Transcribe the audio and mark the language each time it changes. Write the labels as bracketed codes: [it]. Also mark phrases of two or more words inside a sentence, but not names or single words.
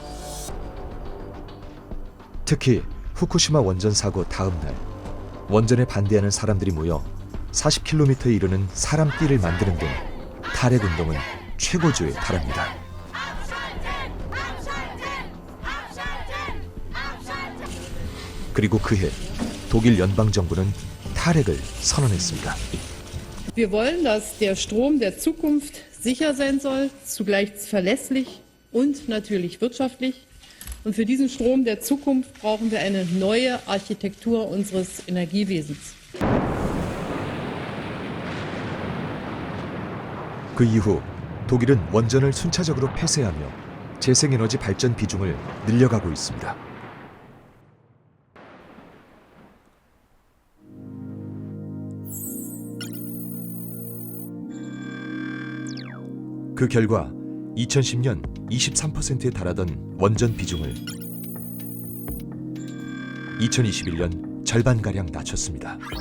[ko] 특히 후쿠시마 원전 사고 다음 날 원전에 반대하는 사람들이 모여 40km에 이르는 사람띠를 만드는 등 탈핵 운동은 최고조에 달합니다. 그리고 그해 독일 연방정부는 탈핵을 선언했습니다. [de] Wir wollen, dass der Strom der Zukunft sicher sein soll, zugleich verlässlich und natürlich wirtschaftlich. Und für diesen Strom der Zukunft brauchen wir eine neue Architektur unseres Energiewesens. [ko] 그 이후 독일은 원전을 순차적으로 폐쇄하며 재생에너지 발전 비중을 늘려가고 있습니다. 그 결과 2010년 23%에 달하던 원전 비중을 2021년 절반가량 낮췄습니다.